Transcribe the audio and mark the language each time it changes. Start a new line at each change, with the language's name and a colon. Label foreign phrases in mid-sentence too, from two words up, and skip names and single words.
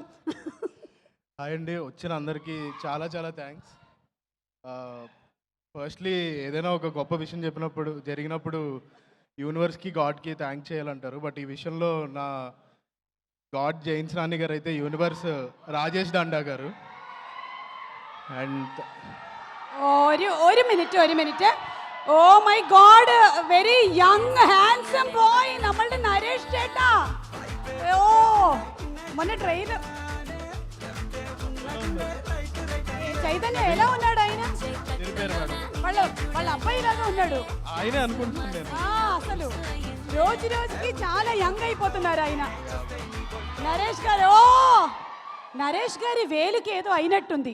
Telugu: హాయ్ అండి, వచ్చిన అందరికీ చాలా చాలా థ్యాంక్స్. ఫస్ట్లీ ఏదైనా ఒక గొప్ప విషయం జరిగినప్పుడు యూనివర్స్కి, గాడ్కి థ్యాంక్ చేయాలంటారు. బట్ ఈ విషయంలో నా గాడ్ జైన్స్ రాణి గారు అయితే యూనివర్స్ రాజేష్ దండా గారు. అండ్
Malayalam: ഒരു മിനിറ്റ്.
English: Oh my god, very young handsome boy,
Malayalam: നമ്മളുടെ നരേഷ് ചേട്ടാ. ഓ,
Telugu: మొన్న ట్రైలర్ చైతన్య ఎలా ఉన్నాడు? ఆయన వాళ్ళ అబ్బాయి లాగా ఉన్నాడు. ఆయనే అనుకుంటున్నాను నేను. అసలు రోజుకి చాలా యంగ్ అయిపోతున్నారు ఆయన. నరేష్ గారు, నరేష్ గారి వేలుకి ఏదో అయినట్టుంది.